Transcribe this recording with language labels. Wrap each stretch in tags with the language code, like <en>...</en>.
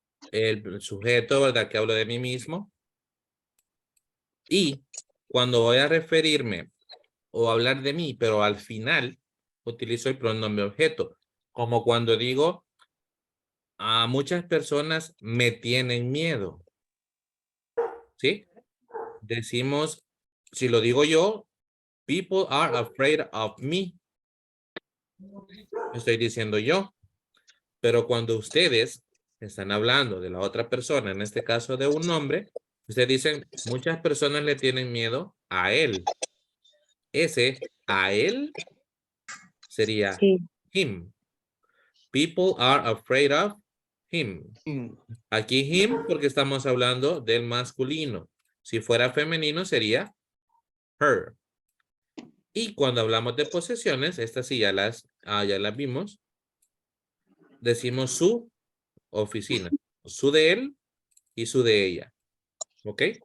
<es>El sujeto, ¿verdad? Que hablo de mí mismo. Y cuando voy a referirme o hablar de mí, pero al final utilizo el pronombre objeto, como cuando digo, a muchas personas me tienen miedo. ¿Sí? Decimos, si lo digo yo,</es> <en>people are afraid of me.</en> <es>Estoy diciendo yo. Pero cuando ustedes están hablando de la otra persona, en este caso de un hombre, ustedes dicen, muchas personas le tienen miedo a él. Ese a él sería Sí.</es> <en>him. People are afraid of him.</en> <es>Aquí him porque estamos hablando del masculino. Si fuera femenino sería her. Y cuando hablamos de posesiones, estas sí ya las vimos. Decimos su oficina. Su de él y su de ella. ¿Ok?</es>